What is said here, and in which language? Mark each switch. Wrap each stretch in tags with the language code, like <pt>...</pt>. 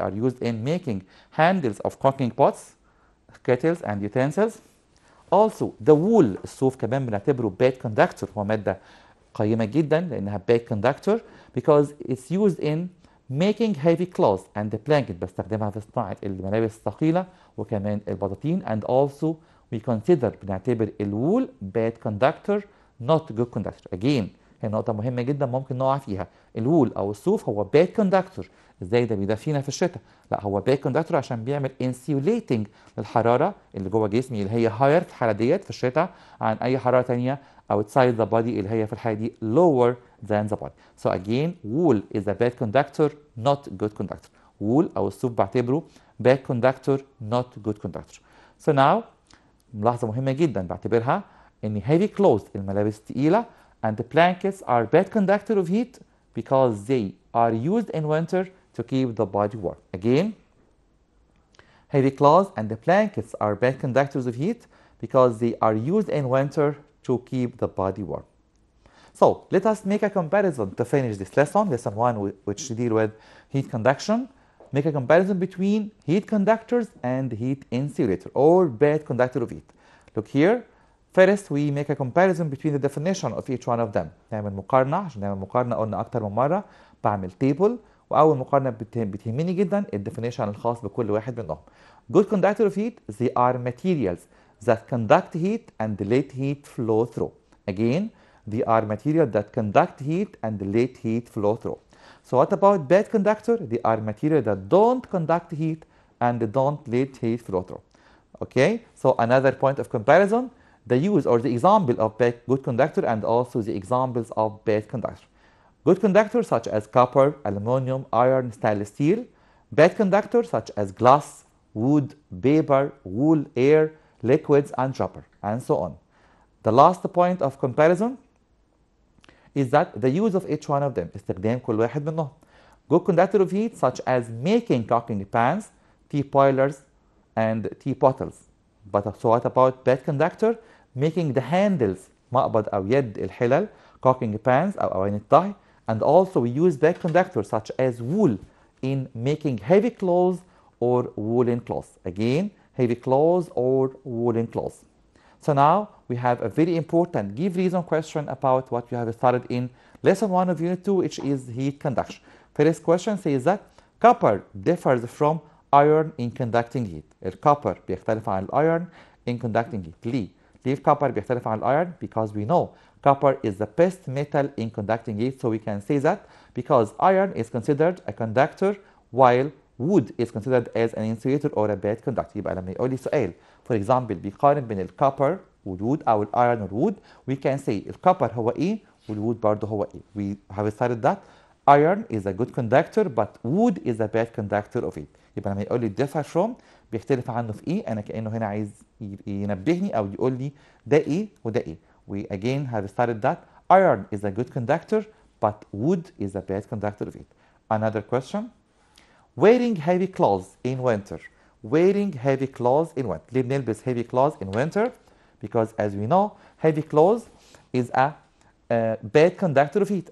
<en>They are used in making handles of cooking pots, kettles, and utensils. Also, the wool,</en> <ar>الصوف كمان بنعتبره</ar> <en>bad conductor.</en> <ar>هو مادة قيمة جدا لأنها</ar> <en>bad conductor because it's used in making heavy clothes and the blanket.</en> <ar>بستخدمها في صناعة الملابس الثقيلة وكمان البطاطين.</ar> <en>And also we consider</en> <ar>بنعتبر الوول</ar> <en>bad conductor not good conductor.</en> <ar>Again هي نقطة مهمة جدا ممكن نقع فيها. الوول أو الصوف هو</ar> <en>bad conductor.</en> <ar>ازاي ده بيدفينا في الشتاء؟ لا هو bad conductor عشان بيعمل insulating للحرارة اللي جوه جسمي اللي هي higher في الحالة ديت في الشتاء عن أي حرارة تانية</ar> <en>outside the body</en> <ar>اللي هي في الحالة دي</ar> <en>lower than the body. So again wool is a bad conductor not good conductor. wool</en> <ar>أو الصوف بعتبره</ar> <en>bad conductor not good conductor. So now</en> <ar>ملاحظة مهمة جدا بعتبرها ان</ar> <en>heavy clothes</en> <ar>الملابس الثقيلة</ar> <en>and the blankets are bad conductor of heat because they are used in winter to keep the body warm. Again, heavy clothes and the blankets are bad conductors of heat because they are used in winter to keep the body warm. So let us make a comparison to finish this lesson, lesson 1, which deal with heat conduction. Make a comparison between heat conductors and heat insulator or bad conductor of heat. Look here. First, we make a comparison between the definition of each one of them.</en> <ar>نعمل مقارنة. عشان نعمل مقارنة قلنا أكتر من مرة بعمل table، وأول مقارنة بتهمني جدا الديفينيشن الخاص بكل واحد منهم.</ar> <en>Good conductor of heat, they are materials that conduct heat and let heat flow through. Again, they are materials that conduct heat and let heat flow through. So what about bad conductor? They are materials that don't conduct heat and don't let heat flow through. Okay, so another point of comparison, the use or the example of good conductor and also the examples of bad conductor. Good conductors such as copper, aluminum, iron, stainless steel. Bad conductors such as glass, wood, paper, wool, air, liquids, and rubber, and so on. The last point of comparison is that the use of each one of them.</en> <ar>استخدام كل واحد منهم.</ar> <en>Good conductor of heat such as making cooking pans, tea boilers, and tea bottles. But so what about bad conductor? Making the handles</en> <ar>مقبض أو يد الحلل,</ar> <en>cooking pans</en> <ar>أو أواني الطهي.</ar> <en>And also we use bad conductors such as wool in making heavy clothes or woolen clothes. Again, heavy clothes or woolen clothes. So now we have a very important give reason question about what we have studied in lesson 1 of unit 2, which is heat conduction. First question says that copper differs from iron in conducting heat.</en> <ar>الكوبر بيختلف عن الايرون</ar> <en>in conducting heat.</en> <ar>ليه الكوبر بيختلف عن الايرون?</ar> <en>Because we know copper is the best metal in conducting heat, so we can say that because iron is considered a conductor while wood is considered as an insulator or a bad conductor.</en> <ar>يبقى لما يقول لي سؤال</ar> <en>for example</en> <ar>بيقارن بين الكوبر والوود او الايرون والوود,</ar> <en>we can say</en> <ar>الكوبر هو ايه والوود برضه هو ايه.</ar> <en>We have studied that iron is a good conductor but wood is a bad conductor of it.</en> <ar>يبقى لما يقول لي</ar> <en>differ from</en> <ar>بيختلف عنه في ايه, انا كانه هنا عايز ينبهني او يقول لي ده ايه وده ايه.</ar> <en>We again have studied that iron is a good conductor but wood is a bad conductor of it. Another question, wearing heavy clothes in winter. Wearing heavy clothes in winter.</en> <ar>ليه بنلبس</ar> <en>heavy clothes in winter? Because as we know heavy clothes is a bad conductor of heat.</en>